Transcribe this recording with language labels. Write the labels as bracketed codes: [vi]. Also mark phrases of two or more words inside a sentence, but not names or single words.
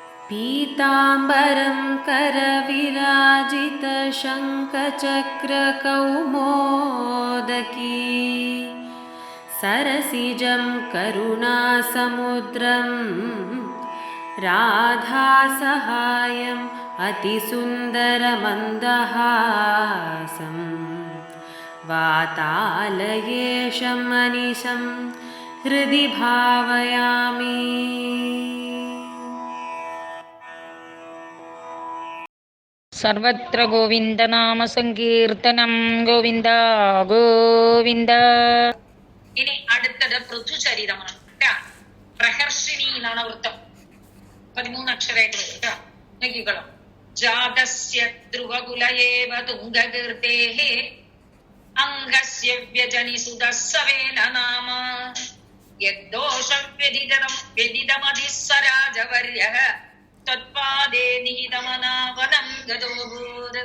[sa] पीताम्बरं करविराजितशङ्खचक्रकौमोदकी सरसिजं करुणासमुद्रं राधासहायम् अतिसुन्दरमन्दहासं वातालयेशं मनिशं हृदि भावयामि. സർവത്ര ഗോവിന്ദനാമ സങ്കീർത്തനം. ഗോവിന്ദ ഗോവിന്ദ. [ml] ഇനി അടുത്തത് പൃഥുചരിതമാണ്. പ്രഹർഷിണി എന്നാണ് വൃത്തം. 13 അക്ഷരമായിട്ട് വരും. നോക്കിക്കോളൂ. [sa] ജാതസ്യ ധ്രുവകുലയേവ തുംഗകീർത്തേഃ അംഗസ്യ വ്യജനിസുതസ്സവേന നാമ യദ്ദോഷവ്യതിതം വ്യതിതമതിസ്സരാജവർയഃ തത്പാദേ നിഹിതമനാവനം ഗതോഭൂത്.